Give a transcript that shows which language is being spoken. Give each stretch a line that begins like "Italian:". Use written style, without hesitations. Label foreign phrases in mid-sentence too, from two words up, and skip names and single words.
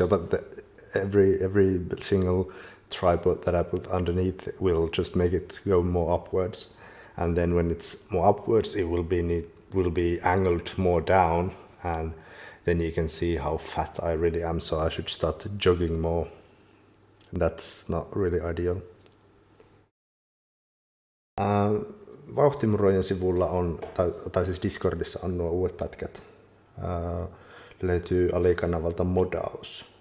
English: But every single tripod that I put underneath will just make it go more upwards, and then when it's more upwards, it will be angled more down, and then you can see how fat I really am. So I should start jogging more. That's not really ideal.
Finnish: Vauhtimurojen sivulla on, tai siis Discordissa on nuo uudet pätkät. Löytyy alikanavalta modaus.